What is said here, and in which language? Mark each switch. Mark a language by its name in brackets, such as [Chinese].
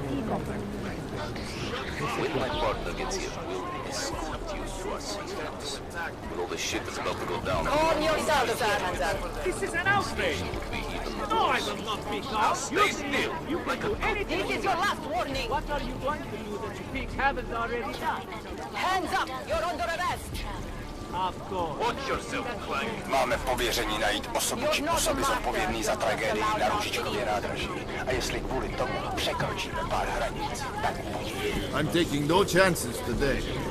[English] My partner gets here, we'll escort you to our safe house. When all this shit is about to go down... Calm yourself, sir. This is an outrage! No, I will not be calm! Stay still! You can do anything! This is your last warning! What are you going to do that you pigs haven't already done? Hands up! You're under arrest! Of course. Watch yourself, Clank! [Czech] Máme pověření najít osobu či osoby zodpovědný za tragédii na Růžičkově nádraží. A jestli kvůli tomu překročíme pár hranic, tak buď. [English] I'm taking no chances today.